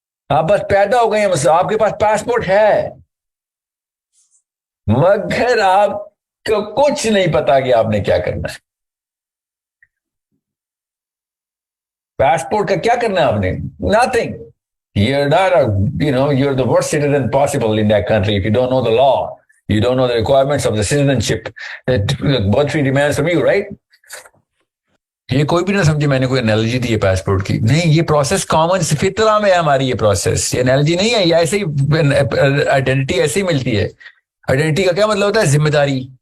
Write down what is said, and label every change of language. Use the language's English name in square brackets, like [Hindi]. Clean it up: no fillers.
[Urdu] آپ بس پیدا ہو گئے ہیں، آپ کے پاس پاسپورٹ ہے مگر آپ کو کچھ نہیں پتا کہ آپ نے کیا کرنا ہے. پاسپورٹ کا کیا کرنا ہے آپ نے؟ Nothing. [English] You're not you're the worst citizen possible in that country if you don't know the law. You don't know the requirements of the citizenship that country demands from you, right? [Urdu] یہ کوئی بھی نہ سمجھے میں نے کوئی analogy دی ہے passport کی، نہیں، یہ پروسیس کامن فطرہ میں ہے ہماری، یہ پروسیس، یہ انالوجی نہیں ہے، یہ ایسے ہی آئیڈینٹی ایسے ہی ملتی ہے. آئیڈینٹی کا کیا مطلب ہوتا ہے؟ ذمہ داری.